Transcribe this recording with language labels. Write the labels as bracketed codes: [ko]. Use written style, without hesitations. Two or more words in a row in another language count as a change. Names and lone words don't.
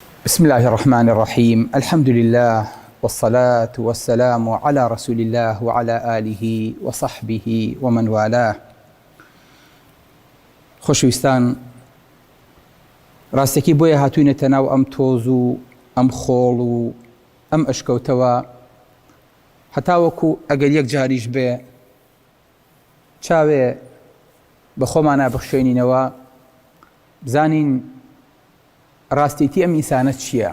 [ar] بسم الله الرحمن الرحيم. الحمد لله والصلاة والسلام على رسول الله وعلى آله وصحبه ومن والاه. [ckb] خۆشەویستان، ڕاستەکی بۆیە هاتووینەتە ناو ئەم تۆز و ئەم خۆڵ و ئەم ئەشکەوتەوە هەتاوەکو ئەگەر یەک جاریش بێ چاوێ بە خۆمانە بخشێنینەوە بزانین ڕاستیتی ئەم ئینسانە چییە.